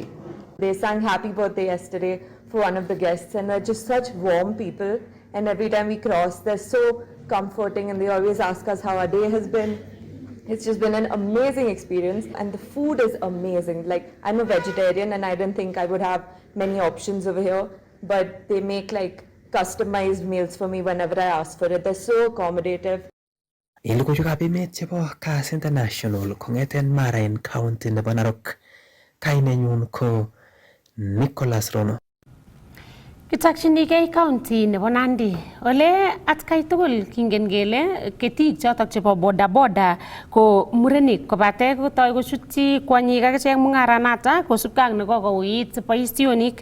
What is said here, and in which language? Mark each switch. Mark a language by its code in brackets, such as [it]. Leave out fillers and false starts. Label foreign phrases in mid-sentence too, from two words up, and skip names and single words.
[en] They sang happy birthday yesterday for one of the guests, and they're just such warm people, and every time we cross they're so comforting, and they always ask us how our day has been. It's just been an amazing experience, and the food is amazing. Like, I'm a vegetarian and I didn't think I would have many options over here, but they make like customized meals for me whenever I ask for it. They're so accommodative. [kln] En logoiwekab emet chebo Kass International kong'eten Mara en county nebo Narok, kainenyun ko Nicholas Rono. Kitokchinigei county nebo Nandi ole atkai tugul kingen kele ketik chotok chebo bodaboda ko murenik kobate kotoi kochutyi kwonyik akichek mung'aranata kosubkei ak nekokouit boisionik.